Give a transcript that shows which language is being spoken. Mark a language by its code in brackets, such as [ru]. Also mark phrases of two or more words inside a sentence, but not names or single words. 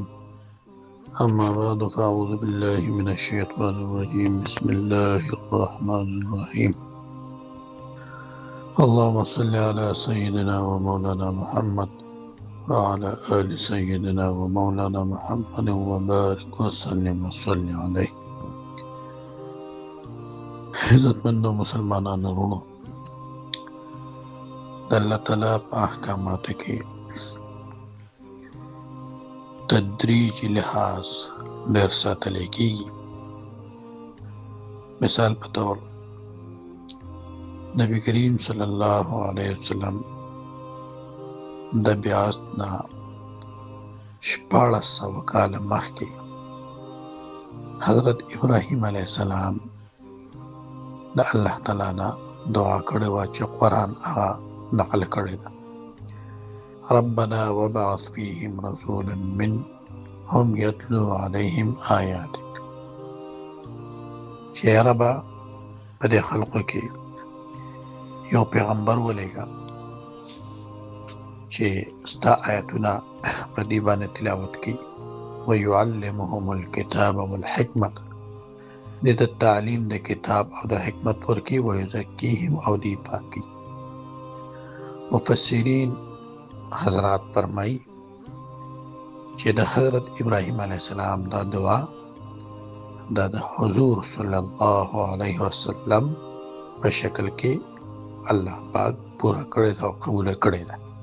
[ar] أما بعد فأعوذ بالله من الشيطان الرجيم. بسم الله الرحمن الرحيم. اللهم صل على سيدنا ومولانا محمد وعلى آل سيدنا ومولانا محمد وبارك وسلم وصل عليه. [ps] عزتمند مسلمانان ورونو، د الله تعالی په احکاماتو کې تدریجي لحاظ ډېر ساتلی کېږي. مثال په طور نبی کریم [ar] صلی الله علیه وسلم [ps] د بعثت نه 1400 کاله مخکې حضرت ابراهیم [ar] علیه السلام [ps] د الله تعالی نه دعا کړې وه چې قرآن هغه نقل کړی ده. [ar] ربنا وبعث فيهم رسولا منهم يتلو عليهم آياتك. [ps] چې یا ربه په دې خلقو کې یو پیغمبر ولېږه چې ستا آیتونه په دې باندې تلاوت کړي. [ar] ويعلمهم الكتاب والحکمت، [ps] دې ته تعلیم د کتاب او د حکمت ورکړي. ويزکیهم، او دې پاکي. مفسرین حضرات فرمائی چې د حضرت ابراهیم [ar] علیه السلام [ps] دا دعا دا د حضور [ar] صلی الله علیه وسلم [ps] په شکل کې الله پاک پورا کړی ده او قبول کړی ده.